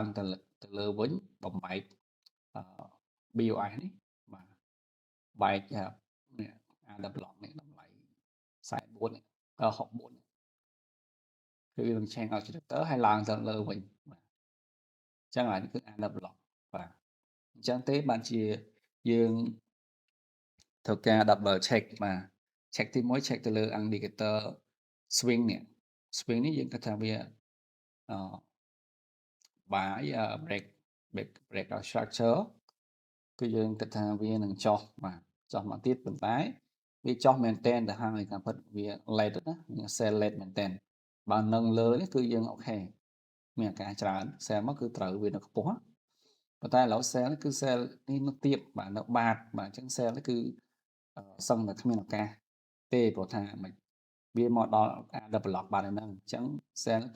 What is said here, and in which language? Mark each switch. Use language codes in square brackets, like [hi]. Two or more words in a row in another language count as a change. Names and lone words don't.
[km] ទៅលើវិញបំបែកBOS នេះបាទបែកនេះ [en] under block [km] នេះតម្លៃ44នេះ64នេះគឺវានឹងឆេងឲ្យ character ហើយឡើងទៅលើវិញបាទអញ្ចឹងហើយនេះគឺ [en] under block [km] បាទអញ្ចឹងទេបានជាយើងត្រូវការ [en] double check [km] បាទ check ទី1 check ទៅលើ [en] indicator swing [km] នេះ swing នេះយើងគិតថាវា បាយ [en] break out structure [km] គឺយើងគិតថាវានឹងចុះបាទចុះមកទៀតប៉ុន្តែវាចុះមែនតែនទៅហើយតាមពិតវា late ណាវា [en] sell late [km] មែនតែនបើនឹងលើនេះគឺយើងអូខេមានអាការច្រើន sell មកគឺត្រូវ វានៅខ្ពស់ប៉ុន្តែឥឡូវ sell នេះគឺ sell នេះនៅទៀបបាទនៅបាតបាទអញ្ចឹង sell នេះគឺសឹងតែគ្មានឱកាសទេព្រោះថាមិនវាមកដល់ការ develop បានហ្នឹងអញ្ចឹង sell គឺ